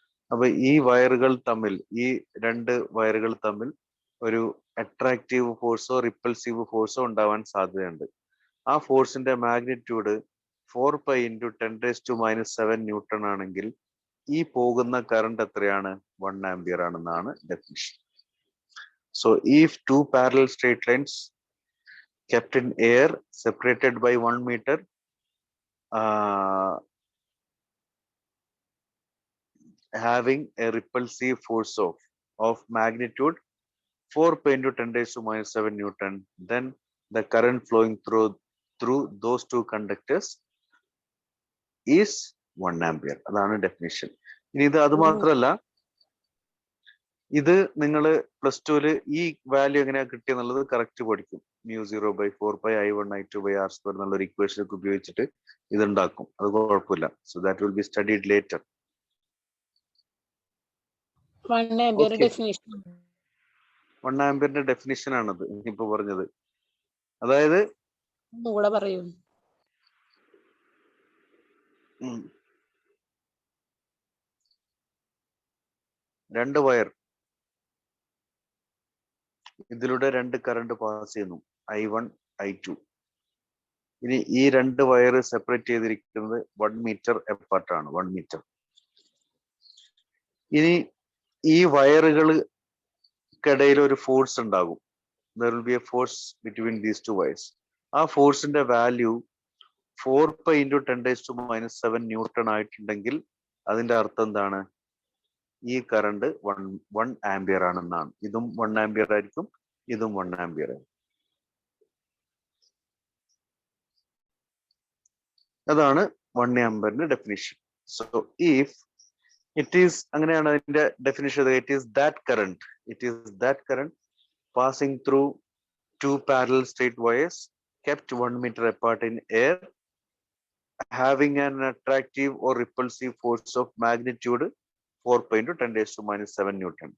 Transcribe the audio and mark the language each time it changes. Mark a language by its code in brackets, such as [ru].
[ml] അപ്പൊ ഈ 2 വയറുകൾ തമ്മിൽ ഒരു അട്രാക്റ്റീവ് ഫോഴ്സോ റിപ്പൾസീവ് ഫോഴ്സോ ഉണ്ടാവാൻ സാധ്യതയുണ്ട്. ആ ഫോഴ്സിന്റെ മാഗ്നിറ്റ്യൂഡ് 4π × 10⁻⁻⁷ ന്യൂട്ടൺ ആണെങ്കിൽ ഈ പോകുന്ന കറണ്ട് എത്രയാണ്? 1 ആംപിയർ ആണെന്നാണ് definition. [en] So if 2 parallel straight lines kept in air separated by 1 meter having a repulsive force of magnitude 4π × 10⁻⁷ Newton, then the current flowing through those 2 conductors is 1 ampere. [ml] അതാണ് definition. ഇനി ഇത് അത് മാത്രമല്ല, ഇത് നിങ്ങൾ +2 ഈ വാല്യൂ എങ്ങനെയാ കിട്ടിയെന്നുള്ളത് കറക്റ്റ് പഠിക്കും. μ0/4π I1I2/r² എന്നുള്ള ഒരു ഇക്വേഷൻ ഒക്കെ ഉപയോഗിച്ചിട്ട് ഇത് ഉണ്ടാക്കും. അത് കുഴപ്പമില്ല. [en] So that will be studied later. [ml] 1 ampere definition. 1 ആംപിയറിന്റെ definition ആണത് ഇപ്പൊ പറഞ്ഞത്. അതായത് കൂടെ പറയൂ. രണ്ട് വയർ, ഇതിലൂടെ രണ്ട് കറണ്ട് പാസ് ചെയ്യുന്നു, I1 I2. ഇനി ഈ രണ്ട് വയർ സെപ്പറേറ്റ് ചെയ്തിരിക്കുന്നത് 1 മീറ്റർ എപ്പാർട്ടാണ്, 1 മീറ്റർ. ഇനി ഈ വയറുകൾക്കിടയിൽ ഒരു ഫോഴ്സ് ഉണ്ടാകും. [en] There will be a force between these two wires. [ml] ആ ഫോഴ്സിന്റെ വാല്യൂ 4π × 10⁻⁻⁷ ന്യൂട്ടൺ ആയിട്ടുണ്ടെങ്കിൽ അതിന്റെ അർത്ഥം എന്താണ്? ഈ കറണ്ട് 1 ആംപിയർ ആണെന്നാണ്. ഇതും 1 ആംപിയർ ആയിരിക്കും, ഇതും 1 ആംപിയർ ആയിരിക്കും. അതാണ് 1 ആംപിയറിന്റെ definition. [en] so if it is, [ml] അങ്ങനെയാണ് അതിന്റെ definition. [en] It is that current passing through two parallel straight wires kept 1 meter apart in air, having an attractive or repulsive force of magnitude 4π × 10⁻⁷ Newton.